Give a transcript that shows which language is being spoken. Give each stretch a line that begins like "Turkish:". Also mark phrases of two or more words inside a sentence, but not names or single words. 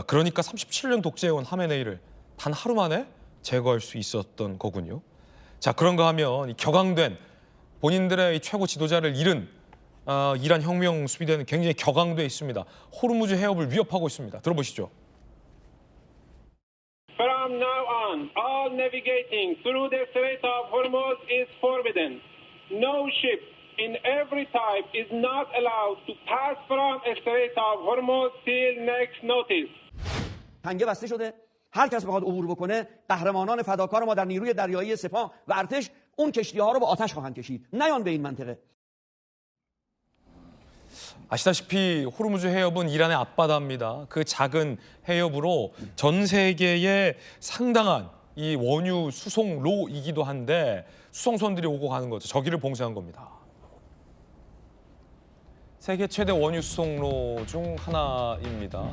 Korean: 그러니까 37년 독재해온 하메네이를 단 하루 만에 제거할 수 있었던 거군요. 자, 그런가 하면 이 격앙된 본인들의 이 최고 지도자를 잃은 이란 혁명 수비대는 굉장히 격앙돼 있습니다. 호르무즈 해협을 위협하고 있습니다. 들어보시죠.
English: From now on, all navigating through the Strait of Hormuz is forbidden. No ship in every type is not allowed to pass from the Strait of Hormuz till next notice.
Persian: پنگه بسته شده. هر کس بخواد عبور بکنه قهرمانان فداکار ما در نیروی دریایی سپاه و ارتش اون کشتی‌ها رو با آتش خواهند کشید. نیان به این منطقه.
Korean: 아시다시피 호르무즈 해협은 이란의 앞바다입니다. 그 작은 해협으로 전 세계에 상당한 이 원유 수송로이기도 한데 수송선들이 오고 가는 거죠. 저기를 봉쇄한 겁니다. 세계 최대 원유 수송로 중 하나입니다.